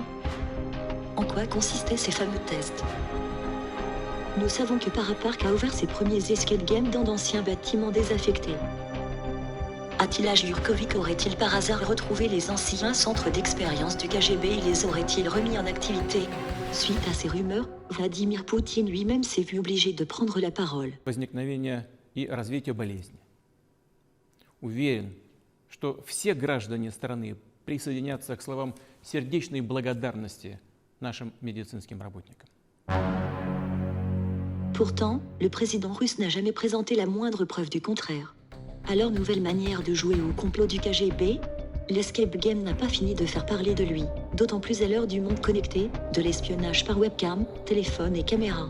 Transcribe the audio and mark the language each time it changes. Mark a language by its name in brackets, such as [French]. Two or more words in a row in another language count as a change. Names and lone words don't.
[French] En quoi consistaient ces fameux tests ? Nous savons que Parapark a ouvert ses premiers escape games dans d'anciens bâtiments désaffectés. Attila Jurkovic aurait-il par hasard retrouvé les anciens centres d'expérience du KGB et les aurait-il remis en activité ? Suite à ces rumeurs, Vladimir Poutine lui-même s'est vu obligé de prendre la parole. [Russian] Возникновение и развитие болезни. Уверен, что все граждане страны присоединятся к словам сердечной благодарности нашим médecins работникам. [French] Pourtant, le président russe n'a jamais présenté la moindre preuve du contraire. À leur nouvelle manière de jouer au complot du KGB, l'escape game n'a pas fini de faire parler de lui, d'autant plus à l'heure du monde connecté, de l'espionnage par webcam, téléphone et caméra.